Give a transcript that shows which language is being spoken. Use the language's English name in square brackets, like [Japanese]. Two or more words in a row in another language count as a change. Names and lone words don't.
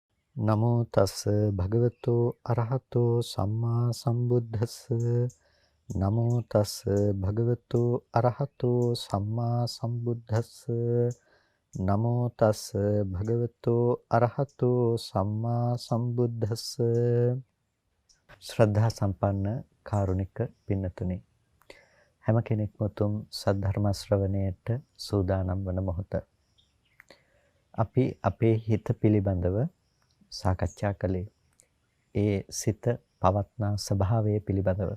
[Pali] නමෝ තස් භගවතෝ අරහතෝ සම්මා සම්බුද්දස්ස නමෝ තස් භගවතෝ අරහතෝ සම්මා සම්බුද්දස්ස නමෝ තස් භගවතෝ අරහතෝ සම්මා සම්බුද්දස්ස [Sinhala] ශ්‍රද්ධා සම්පන්න කාරුණික පින්නතුනි හැම කෙනෙක්ම තුම් සද්ධර්ම ශ්‍රවණයට සූදානම් වන මොහොත අපි අපේ හිත පිළිබඳව සාකච්ඡා කළේ ඒ සිත පවත්නා ස්වභාවය පිළිබඳව.